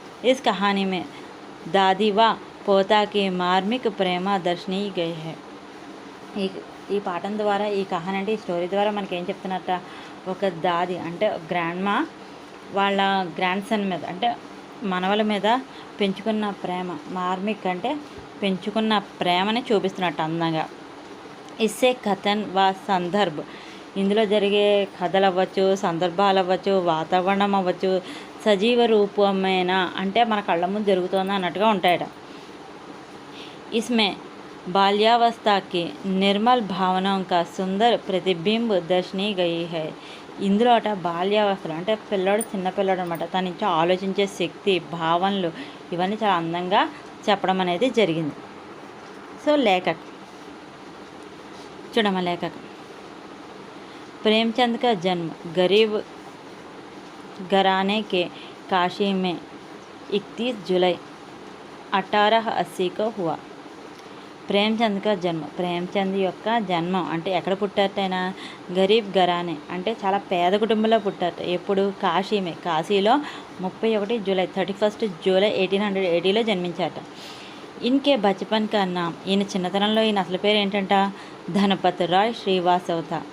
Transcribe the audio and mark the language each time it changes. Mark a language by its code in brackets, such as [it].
[hi] इस कहानी में दादी व पोता की मार्मिक प्रेम दर्शनी गई है. [te] ఈ పాఠం ద్వారా, ఈ కహానీ అంటే ఈ స్టోరీ ద్వారా మనకి ఏం చెప్తున్నట్ట, ఒక దాది అంటే గ్రాండ్ మా వాళ్ళ గ్రాండ్ సన్ మీద అంటే మనవల మీద పెంచుకున్న ప్రేమ, మార్మిక్ అంటే పెంచుకున్న ప్రేమని చూపిస్తున్నట్టు అందంగా. [hi] ఇస్సే కథన్ వా సందర్భ్, [te] ఇందులో జరిగే కథలు అవ్వచ్చు, సందర్భాలు అవ్వచ్చు, వాతావరణం అవ్వచ్చు, సజీవ రూపమైన అంటే మన కళ్ళ ముందు జరుగుతుంది అన్నట్టుగా ఉంటాయట. [hi] इसमें बाल्यावस्था की निर्मल भावनाओं का सुंदर प्रतिबिंब दर्शनी गई है. [te] ఇందులో అట బాల్యావస్థలు అంటే పిల్లాడు, చిన్నపిల్లాడు అనమాట, తన నుంచి ఆలోచించే శక్తి, భావనలు ఇవన్నీ చాలా అందంగా చెప్పడం అనేది జరిగింది. సో లేఖక్ చూడమ్మా, [hi] లేఖక్ प्रेमचंद का जन्म गरीब घराने के काशी में 31 जुलाई 1880 को हुआ. ప్రేమ్చంద్ కా జన్మ, [te] ప్రేమ్చంద్ యొక్క జన్మం అంటే ఎక్కడ పుట్టారటైనా గరీబ్ ఘరానే అంటే చాలా పేద కుటుంబంలో పుట్టారట. ఎప్పుడు? కాశీమే, కాశీలో 31 జూలై 31 జూలై 1880లో జన్మించారట. [hi] ఇన్కే బచ్పన్ కా నామ్, [te] ఈయన చిన్నతనంలో ఈయన అసలు పేరు ఏంటంట, ధనపత్ రాయ్ శ్రీవాసవత.